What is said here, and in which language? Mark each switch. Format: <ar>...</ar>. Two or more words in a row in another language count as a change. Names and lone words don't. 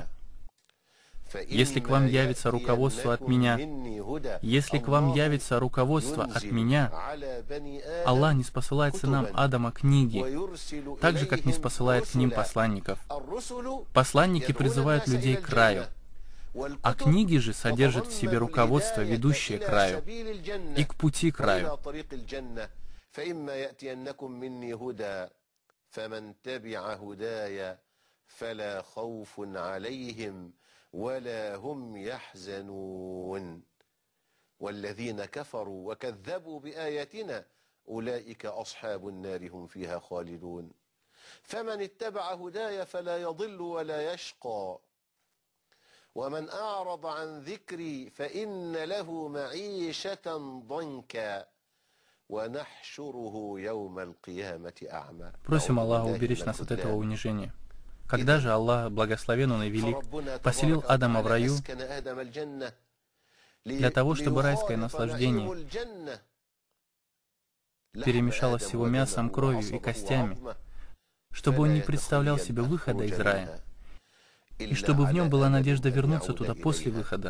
<ru>Если к вам явится руководство от меня, если к вам явится руководство от меня, Аллах не спосылает сынам Адама книги, так же, как не спосылает к ним посланников. Посланники призывают людей к раю, а книги же содержат в себе руководство, ведущее к раю, и к пути к раю.</ru> <ar>فإما يأتينكم مني هدى فمن تبع هداي فلا خوف عليهم ولا هم يحزنون والذين كفروا وكذبوا بآياتنا أولئك أصحاب النار هم فيها خالدون فمن اتبع هداي فلا يضل ولا يشقى ومن أعرض عن ذكري فإن له معيشة ضنكا ونحشره يوم القيامة أعمى.</ar> <ru>Просим Аллаха уберечь нас от этого унижения. Когда же Аллах, благословен Он и велик, поселил Адама в раю для того, чтобы райское наслаждение перемешалось с его мясом, кровью и костями, чтобы он не представлял себе выхода из рая, и чтобы в нем была надежда вернуться туда после выхода.</ru>